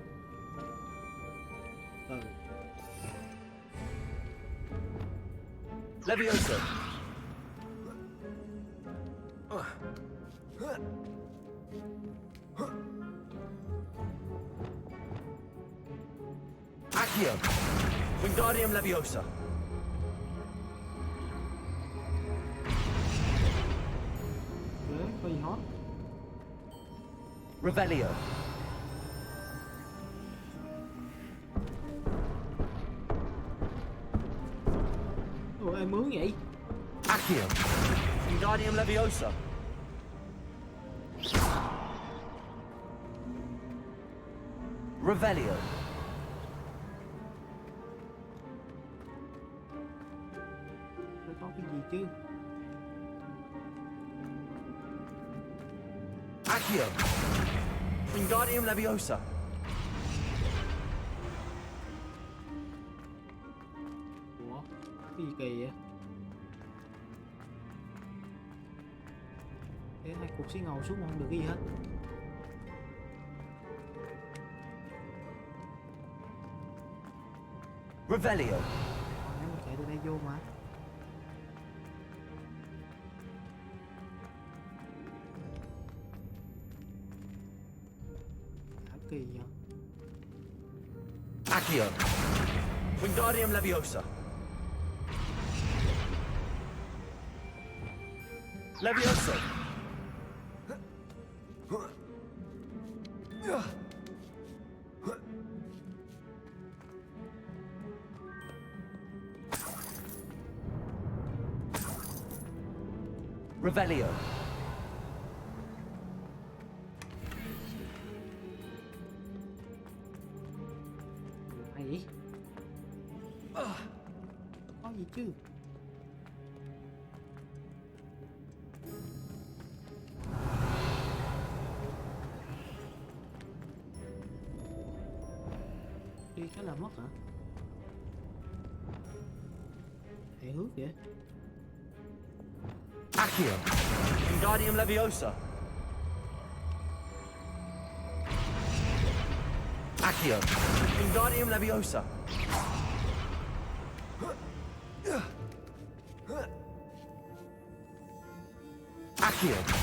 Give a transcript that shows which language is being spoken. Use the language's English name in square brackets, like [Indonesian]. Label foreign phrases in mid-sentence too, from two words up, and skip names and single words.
[Vietnamese] từ. [Latin] Leviosa. Accio. Wingardium Leviosa. [Vietnamese] Có gì hot? Revelio. Ủa ai mướn vậy? [Latin] Accio. Wingardium Leviosa. [Vietnamese] Revelio. Nó có cái gì chứ? Accio. [Latin] Wingardium Leviosa. [Vietnamese] Ủa? Cái gì kỳ vậy? Thế hai cục xí ngầu xuống mà không được cái gì hết. Revelio. Nếu mà chạy từ đây vô mà. Hả kỳ vậy? [Latin] Accio. Wingardium Leviosa. Leviosa. [Vietnamese] Revelio. Hay vậy? Có gì chứ? Đi cái là mất hả? Hề hước vậy? [Latin] Accio. Wingardium Leviosa. Accio. Wingardium Leviosa. Accio.